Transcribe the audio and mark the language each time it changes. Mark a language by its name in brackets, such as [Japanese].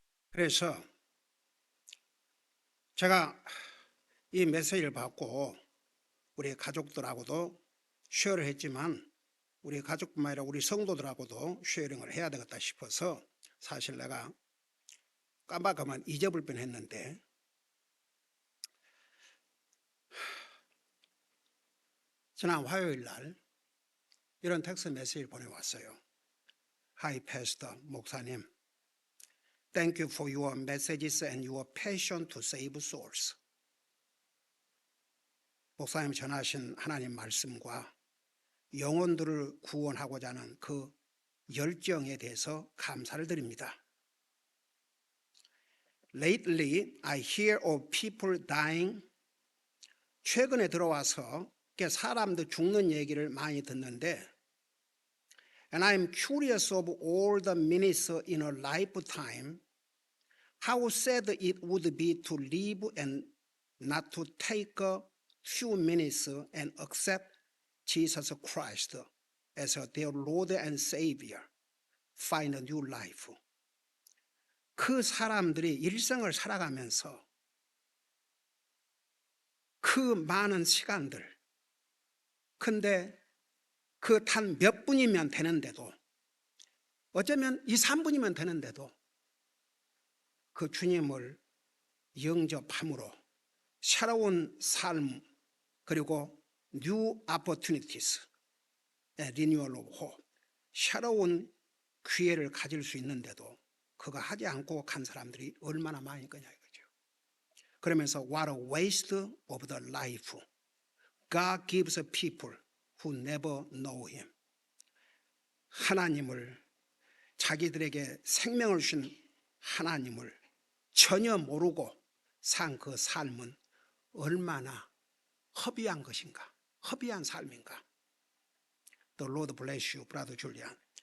[Korean] 그래서 제가 이 메시지를 받고 우리 가족들하고도 쉐어를 했지만 우리 가족뿐만 아니라 우리 성도들하고도 쉐어링을 해야 되겠다 싶어서 사실 내가 깜빡하면 잊어볼 뻔했는데 지난 화요일 날 이런 텍스트 메시지를 보내왔어요. [English] Hi Pastor, [Korean] 목사님, [English] Thank you for your messages and your passion to save souls. [Korean] 목사님 전하신 하나님 말씀과 영혼들을 구원하고자 하는 그 열정에 대해서 감사를 드립니다. [English] Lately, I hear of people dying. [Korean] 최근에 들어와서 사람들 죽는 얘기를 많이 듣는데 [English] And I'm curious of all the minutes in a lifetime how sad it would be to live and not to take a few minutes and accept Jesus Christ as their Lord and Savior, find a new life. [Korean] 그 사람들이 일생을 살아가면서 그 많은 시간들 근데 그 단 몇 분이면 되는데도 어쩌면 2, 3분이면 되는데도 그 주님을 영접함으로 새로운 삶 그리고 [English] new opportunities and renewal of hope [Korean] 새로운 기회를 가질 수 있는데도 그거 하지 않고 간 사람들이 얼마나 많이 있겠냐 이거죠. 그러면서 [English] what a waste of the life God gives people who never know Him. [Korean] 하나님을 자기들에게 생명을 주신 하나님을 전혀 모르고 산 그 삶은 얼마나 허비한 것인가, 허비한 삶인가. [English] The Lord bless you, Brother Julian.